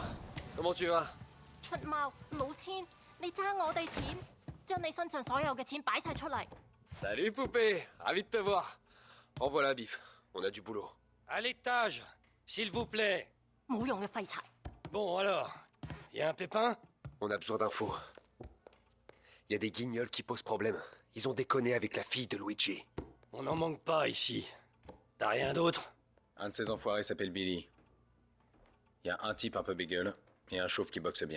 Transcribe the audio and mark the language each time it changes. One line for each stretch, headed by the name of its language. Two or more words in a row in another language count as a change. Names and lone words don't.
French: Comment tu vas?
Cantonese: 出貓老千，你爭我哋錢，將你身上所有嘅錢擺晒出嚟。
French: Salut poupée, ravi de te voir. En voilà Biff, on a du boulot. À l'étage, s'il vous plaît.
Cantonese: 冇用嘅廢柴。
French: Bon alors, y a un pépin? On a besoin d'infos. Y a des guignols qui posent problème. Ils ont déconné avec la fille de Luigi. On n'en manque pas ici. T'as rien d'autre? Un de ces enfoirés s'appelle Billy. Y a un type un peu bégueule et un chauve qui boxe bien.